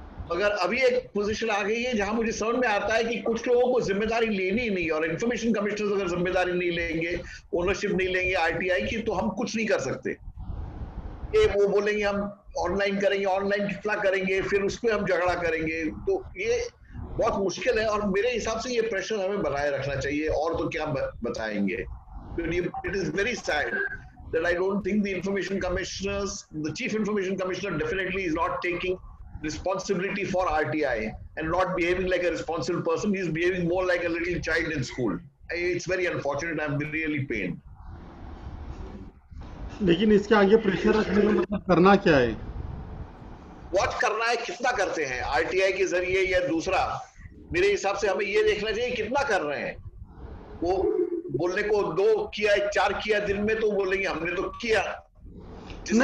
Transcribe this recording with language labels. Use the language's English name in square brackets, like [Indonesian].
[Hindi] मगर अभी एक पोजीशन आ गई है जहां मुझे समझ में आता है कि कुछ लोगों को जिम्मेदारी लेनी ही नहीं, और इंफॉर्मेशन कमिश्नर अगर जिम्मेदारी नहीं लेंगे, ओनरशिप नहीं लेंगे आरटीआई की, तो हम कुछ नहीं कर सकते। ये वो बोलेंगे हम ऑनलाइन करेंगे, ऑनलाइन कितना करेंगे, फिर उस पर हम झगड़ा करेंगे, तो ये बहुत मुश्किल है। और मेरे हिसाब से ये प्रेशर हमें बनाए रखना चाहिए, और तो क्या बताएंगे। [English] It is very sad that I don't think the information commissioners, the chief information commissioner definitely is not taking responsibility for RTI and not behaving like a responsible person. He's behaving more like a little child in school. It's very unfortunate. I'm really pained. [Hindi] लेकिन इसके आगे pressure रखने का मतलब करना क्या है? Watch करना है, कितना करते हैं आरटीआई के जरिए या दूसरा। मेरे हिसाब से हमें ये देखना चाहिए कितना कर रहे हैं। वो बोलने को 2 किया 4 किया दिन में, तो बोलेंगे हमने तो किया, जिसका